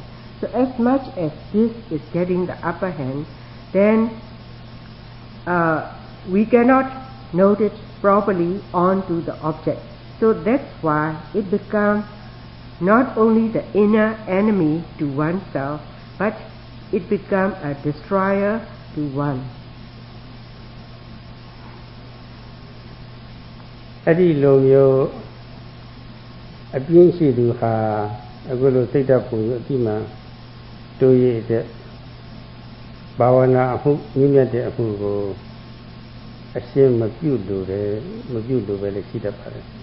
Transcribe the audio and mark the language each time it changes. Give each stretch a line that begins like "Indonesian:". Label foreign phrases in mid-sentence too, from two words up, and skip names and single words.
English: So as much as this is getting the upper hand, then we cannot note it properly onto the object. So that's why it becomes not only the inner enemy to oneself, but it becomes a destroyer to one.
Burmese: အဲ့ဒီလိုမျိုးအပြင်းရှိသူဟာအခုလိုစိတ်ဓာတ်ပုံအတိမှန်တိုးရတဲ့ဘာဝနာအမှုမြင့်မြတ်တဲ့အမှုကိုအရှင်းမပြုတ်လို့တယ်မပြုတ်လို့ပဲလည်းရှိတတ်ပါတယ်